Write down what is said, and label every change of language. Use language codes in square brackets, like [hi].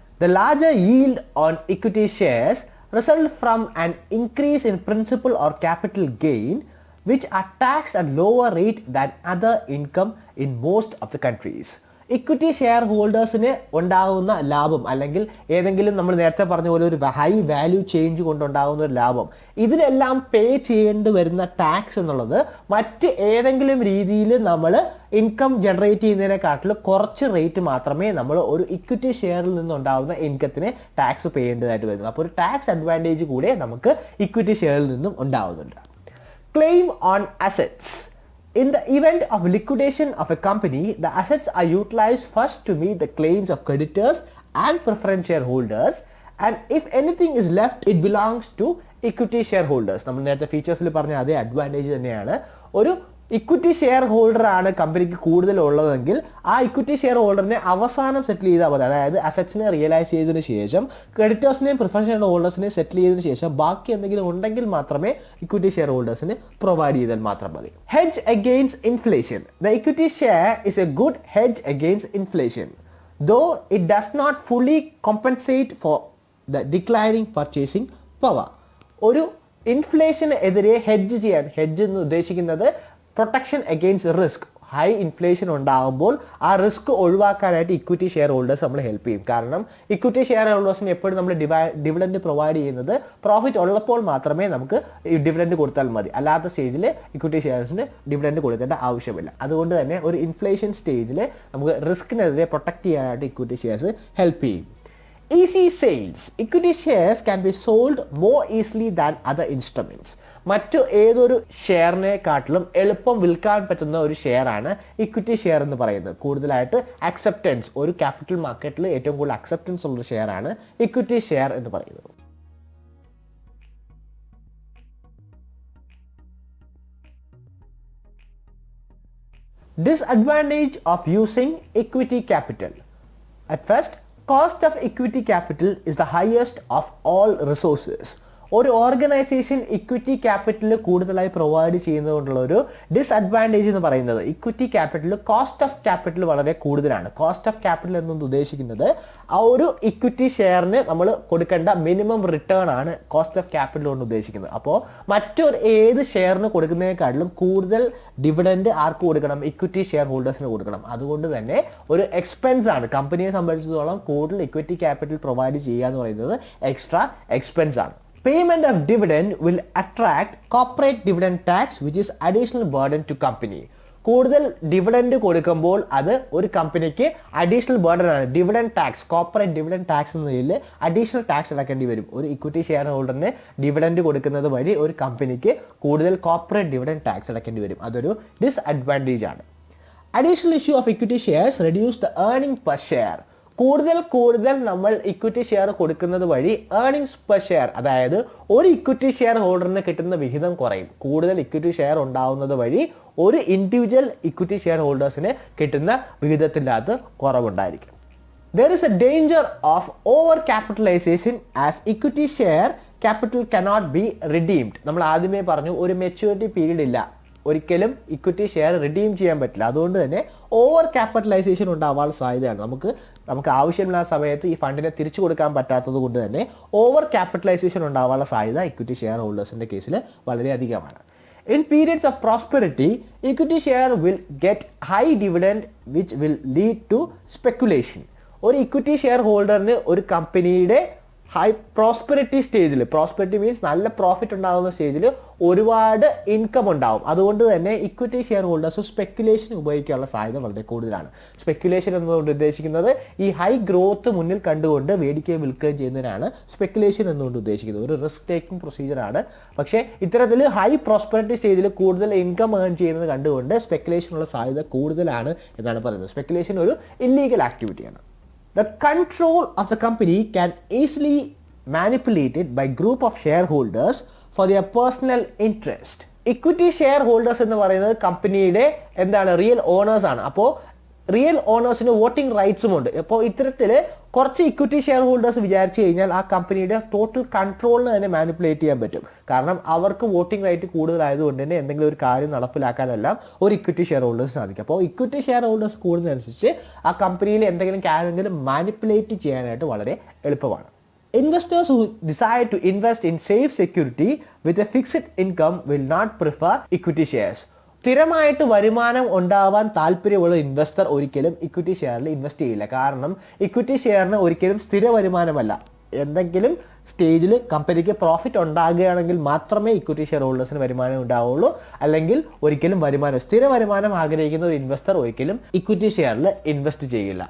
[en] The larger yield on equity shares result from an increase in principal or capital gain, which are taxed at lower rate than other income in most of the countries. [ml] Equity share ഹോൾഡേഴ്സിന് ഉണ്ടാകുന്ന ലാഭം അല്ലെങ്കിൽ ഏതെങ്കിലും നമ്മൾ നേരത്തെ പറഞ്ഞ പോലെ ഒരു high value change കൊണ്ടുണ്ടാകുന്ന ഒരു ലാഭം, ഇതിനെല്ലാം പേ ചെയ്യേണ്ടി വരുന്ന ടാക്സ് എന്നുള്ളത് മറ്റ് ഏതെങ്കിലും രീതിയിൽ നമ്മൾ ഇൻകം ജനറേറ്റ് ചെയ്യുന്നതിനെക്കാട്ടിലും കുറച്ച് റേറ്റ് മാത്രമേ നമ്മൾ ഒരു ഇക്വിറ്റി ഷെയറിൽ നിന്നുണ്ടാകുന്ന ഇൻകത്തിന് ടാക്സ് പേ ചെയ്യേണ്ടതായിട്ട് വരുന്നു. അപ്പോൾ ഒരു ടാക്സ് അഡ്വാൻറ്റേജ് കൂടെ നമുക്ക് ഇക്വിറ്റി ഷെയറിൽ നിന്നും ഉണ്ടാകുന്നുണ്ട്. [en] Claim on assets. In the event of liquidation of a company, the assets are utilized first to meet the claims of creditors and preference shareholders, and if anything is left, it belongs to equity shareholders. [ml] നമ്മൾ നേരത്തെ ഫീച്ചേഴ്സിൽ പറഞ്ഞ അതേ advantage തന്നെയാണ്. ഒരു equity share holder ആണ് കമ്പനിക്ക് കൂടുതൽ ഉള്ളതെങ്കിൽ ആ ഇക്വിറ്റി ഷെയർ ഹോൾഡറിനെ അവസാനം സെറ്റിൽ ചെയ്താൽ മതി. അതായത് അസറ്റ്സിനെ റിയലൈസ് ചെയ്തതിനു ശേഷം ക്രെഡിറ്റേഴ്സിനെയും പ്രിഫറൻസ് ഷെയർ ഹോൾഡേഴ്സിനെയും സെറ്റിൽ ചെയ്തതിനു ശേഷം ബാക്കി എന്തെങ്കിലും ഉണ്ടെങ്കിൽ മാത്രമേ ഇക്വിറ്റി ഷെയർ ഹോൾഡേഴ്സിന് പ്രൊവൈഡ് ചെയ്താൽ മാത്രം മതി. [en] Hedge against inflation. The equity share is a good hedge against inflation, though it does not fully compensate for the declining purchasing power. [ml] ഒരു ഇൻഫ്ലേഷന് എതിരെ ഹെഡ്ജ് ചെയ്യാൻ, ഹെഡ്ജ് എന്ന് ഉദ്ദേശിക്കുന്നത് protection against risk. High inflation ഉണ്ടാകുമ്പോൾ ആ risk ഒഴിവാക്കാനായിട്ട് equity share holders നമ്മൾ help ചെയ്യും. കാരണം ഇക്വിറ്റി ഷെയർ ഹോൾഡേഴ്സിന് എപ്പോഴും നമ്മൾ ഡിവിഡൻഡ് പ്രൊവൈഡ് ചെയ്യുന്നത് പ്രോഫിറ്റ് ഉള്ളപ്പോൾ മാത്രമേ നമുക്ക് ഡിവിഡൻഡ് കൊടുത്താൽ മതി. അല്ലാത്ത സ്റ്റേജിൽ ഇക്വിറ്റി ഷെയർസിന് ഡിവിഡൻഡ് കൊടുക്കേണ്ട ആവശ്യമില്ല. അതുകൊണ്ട് തന്നെ ഒരു ഇൻഫ്ലേഷൻ സ്റ്റേജിൽ നമുക്ക് റിസ്കിനെതിരെ പ്രൊട്ടക്ട് ചെയ്യാനായിട്ട് ഇക്വിറ്റി ഷെയർസ് ഹെൽപ്പ് ചെയ്യും. [en] Easy sales. Equity shares can be sold more easily than other instruments. [ml] മറ്റു ഏതൊരു ഷെയറിനെക്കാട്ടിലും എളുപ്പം വിൽക്കാൻ പറ്റുന്ന ഒരു ഷെയർ ആണ് ഇക്വിറ്റി ഷെയർ എന്ന് പറയുന്നത്. കൂടുതലായിട്ട് അക്സെപ്റ്റൻസ്, ഒരു ക്യാപിറ്റൽ മാർക്കറ്റിൽ ഏറ്റവും കൂടുതൽ അക്സെപ്റ്റൻസ് ഉള്ള ഷെയർ ആണ് ഇക്വിറ്റി ഷെയർ എന്ന് പറയുന്നത്. [en] Disadvantage of using equity capital. At first, cost of equity capital is the highest of all resources. [ml] ഒരു ഓർഗനൈസേഷൻ ഇക്വിറ്റി ക്യാപിറ്റൽ കൂടുതലായി പ്രൊവൈഡ് ചെയ്യുന്നതുകൊണ്ടുള്ള ഒരു ഡിസ്അഡ്വാൻറ്റേജ് എന്ന് പറയുന്നത് equity capital cost of capital വളരെ കൂടുതലാണ്. കോസ്റ്റ് ഓഫ് ക്യാപിറ്റൽ എന്നത് ഉദ്ദേശിക്കുന്നത് ആ ഒരു ഇക്വിറ്റി ഷെയറിന് നമ്മൾ കൊടുക്കേണ്ട മിനിമം റിട്ടേൺ ആണ് കോസ്റ്റ് ഓഫ് ക്യാപിറ്റൽ കൊണ്ട് ഉദ്ദേശിക്കുന്നത്. അപ്പോൾ മറ്റൊരു ഏത് ഷെയറിന് കൊടുക്കുന്നതിനേക്കാളും കൂടുതൽ ഡിവിഡൻഡ് ആർക്ക് കൊടുക്കണം? ഇക്വിറ്റി ഷെയർ ഹോൾഡേഴ്സിന് കൊടുക്കണം. അതുകൊണ്ട് തന്നെ ഒരു എക്സ്പെൻസ് ആണ്. കമ്പനിയെ സംബന്ധിച്ചിടത്തോളം കൂടുതൽ ഇക്വിറ്റി ക്യാപിറ്റൽ പ്രൊവൈഡ് ചെയ്യുക എന്ന് പറയുന്നത് എക്സ്ട്രാ എക്സ്പെൻസ് ആണ്. [en] Payment of dividend will attract corporate dividend tax, which is additional burden to company. [ml] കൂടുതൽ ഡിവിഡൻഡ് കൊടുക്കുമ്പോൾ അത് ഒരു കമ്പനിക്ക് അഡീഷണൽ ബർഡൻ ആണ്. Dividend tax, corporate dividend tax എന്ന നിലയിൽ അഡീഷണൽ ടാക്സ് അടക്കേണ്ടി വരും. ഒരു ഇക്വിറ്റി ഷെയർ ഹോൾഡറിന് ഡിവിഡൻഡ് കൊടുക്കുന്നത് വഴി ഒരു കമ്പനിക്ക് കൂടുതൽ കോർപ്പറേറ്റ് ഡിവിഡൻഡ് ടാക്സ് അടക്കേണ്ടി വരും. അതൊരു ഡിസ്അഡ്വാൻറ്റേജ് ആണ്. [en] Additional issue of equity shares reduce the earning per share. [ml] കൂടുതൽ നമ്മൾ ഇക്വിറ്റി ഷെയർ കൊടുക്കുന്നത് വഴി ഏർണിംഗ്സ് പെർ ഷെയർ, അതായത് ഒരു ഇക്വിറ്റി ഷെയർ ഹോൾഡറിന് കിട്ടുന്ന വിഹിതം കുറയും. കൂടുതൽ ഇക്വിറ്റി ഷെയർ ഉണ്ടാവുന്നത് വഴി ഒരു ഇൻഡിവിജ്വൽ ഇക്വിറ്റി ഷെയർ ഹോൾഡേഴ്സിന് കിട്ടുന്ന വിഹിതത്തിൻ്റെ അകത്ത് കുറവുണ്ടായിരിക്കും. [en] There is a danger of over capitalization as equity share capital cannot be redeemed. [ml] നമ്മൾ ആദ്യമേ പറഞ്ഞു ഒരു മെച്യൂരിറ്റി പീരീഡ് ഇല്ല, ഒരിക്കലും ഇക്വിറ്റി ഷെയർ റിഡീം ചെയ്യാൻ പറ്റില്ല. അതുകൊണ്ട് തന്നെ ഓവർ ക്യാപിറ്റലൈസേഷൻ ഉണ്ടാവാനുള്ള സാധ്യതയാണ്. നമുക്ക് ആവശ്യമില്ലാത്ത സമയത്ത് ഈ ഫണ്ടിനെ തിരിച്ചു കൊടുക്കാൻ പറ്റാത്തത് കൊണ്ട് തന്നെ ഓവർ ക്യാപിറ്റലൈസേഷൻ ഉണ്ടാവാനുള്ള സാധ്യത ഇക്വിറ്റി ഷെയർ ഹോൾഡേഴ്സിൻ്റെ കേസിൽ വളരെയധികമാണ്. [en] In periods of prosperity, equity share will get high dividend which will lead to speculation. [ml] ഒരു ഇക്വിറ്റി ഷെയർ ഹോൾഡറിന് ഒരു കമ്പനിയുടെ ഹൈ പ്രോസ്പെരിറ്റി സ്റ്റേജിൽ, പ്രോസ്പെരിറ്റി മീൻസ് നല്ല പ്രോഫിറ്റ് ഉണ്ടാകുന്ന സ്റ്റേജിൽ ഒരുപാട് ഇൻകം ഉണ്ടാവും. അതുകൊണ്ട് തന്നെ ഇക്വിറ്റി ഷെയർ ഹോൾഡേഴ്സ് സ്പെക്കുലേഷൻ ഉപയോഗിക്കാനുള്ള സാധ്യത വളരെ കൂടുതലാണ്. സ്പെക്കുലേഷൻ എന്നുകൊണ്ട് ഉദ്ദേശിക്കുന്നത് ഈ ഹൈ ഗ്രോത്ത് മുന്നിൽ കണ്ടുകൊണ്ട് മേടിക്കുകയും വിൽക്കുകയും ചെയ്യുന്നതിനാണ് സ്പെക്കുലേഷൻ എന്നുകൊണ്ട് ഉദ്ദേശിക്കുന്നത്. ഒരു റിസ്ക് ടേക്കിംഗ് പ്രൊസീജിയറാണ്. പക്ഷേ ഇത്തരത്തിൽ ഹൈ പ്രോസ്പെരിറ്റി സ്റ്റേജിൽ കൂടുതൽ ഇൻകം ഏൺ ചെയ്യുന്നത് കണ്ടുകൊണ്ട് സ്പെക്കുലേഷനുള്ള സാധ്യത കൂടുതലാണ് എന്നാണ് പറയുന്നത്. സ്പെക്കുലേഷൻ ഒരു illegal ആക്ടിവിറ്റിയാണ്. [en] The control of the company can easily manipulated by group of shareholders for their personal interest. [ml] Equity shareholders എന്ന് പറയുന്നത് കമ്പനിയുടെ എന്താണ് റിയൽ ഓണേഴ്സ് ആണ്. അപ്പോൾ റിയൽ ഓണേഴ്സിന് വോട്ടിംഗ് റൈറ്റ്സും ഉണ്ട്. അപ്പോൾ ഇത്തരത്തിൽ കുറച്ച് ഇക്വിറ്റി ഷെയർ ഹോൾഡേഴ്സ് വിചാരിച്ചു കഴിഞ്ഞാൽ ആ കമ്പനിയുടെ ടോട്ടൽ കൺട്രോളിന് തന്നെ മാനിപ്പുലേറ്റ് ചെയ്യാൻ പറ്റും. കാരണം അവർക്ക് വോട്ടിംഗ് റൈറ്റ് കൂടുതലായതുകൊണ്ട് തന്നെ എന്തെങ്കിലും ഒരു കാര്യം നടപ്പിലാക്കാനെല്ലാം ഒരു ഇക്വിറ്റി ഷെയർ ഹോൾഡേഴ്സ് സാധിക്കും. അപ്പോൾ ഇക്വിറ്റി ഷെയർ ഹോൾഡേഴ്സ് കൂടുന്നതനുസരിച്ച് ആ കമ്പനിയിൽ എന്തെങ്കിലും കാര്യമെങ്കിലും മാനിപ്പുലേറ്റ് ചെയ്യാനായിട്ട് വളരെ എളുപ്പമാണ്. [en] Investors who decide to invest in safe security with a fixed income will not prefer equity shares. [ml] സ്ഥിരമായിട്ട് വരുമാനം ഉണ്ടാവാൻ താല്പര്യമുള്ള ഇൻവെസ്റ്റർ ഒരിക്കലും ഇക്വിറ്റി ഷെയറിൽ ഇൻവെസ്റ്റ് ചെയ്യില്ല. കാരണം ഇക്വിറ്റി ഷെയറിന് ഒരിക്കലും സ്ഥിര വരുമാനമല്ല. എന്തെങ്കിലും സ്റ്റേജിൽ കമ്പനിക്ക് പ്രോഫിറ്റ് ഉണ്ടാകുകയാണെങ്കിൽ മാത്രമേ ഇക്വിറ്റി ഷെയർ ഹോൾഡേഴ്സിന് വരുമാനം ഉണ്ടാവുള്ളൂ. അല്ലെങ്കിൽ ഒരിക്കലും സ്ഥിര വരുമാനം ആഗ്രഹിക്കുന്ന ഒരു ഇൻവെസ്റ്റർ ഒരിക്കലും ഇക്വിറ്റി ഷെയറിൽ ഇൻവെസ്റ്റ് ചെയ്യില്ല.